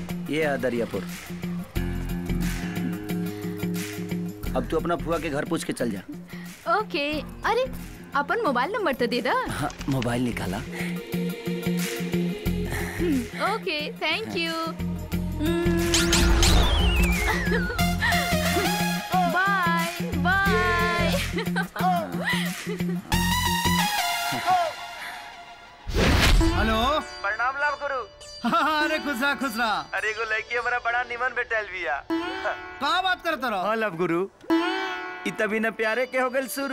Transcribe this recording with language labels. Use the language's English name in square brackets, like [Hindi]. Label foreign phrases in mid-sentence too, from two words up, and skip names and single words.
[Bhojpuri] ये है दरियापुर। अब तू अपना फुआ के घर पूछ के चल जा। ओके। अरे अपन मोबाइल नंबर तो दे दा। हाँ, मोबाइल निकाला। [English] okay, thank you. bye bye. [Bhojpuri] हेलो, प्रणाम लाभ गुरु। अरे खुश रहा। अरे एगो लड़की हमारा बड़ा निमन बेटल बिया। कहाँ बात करते रहो? हाँ लाभ गुरु, इ तभी न प्यारे के हो गल शुरू।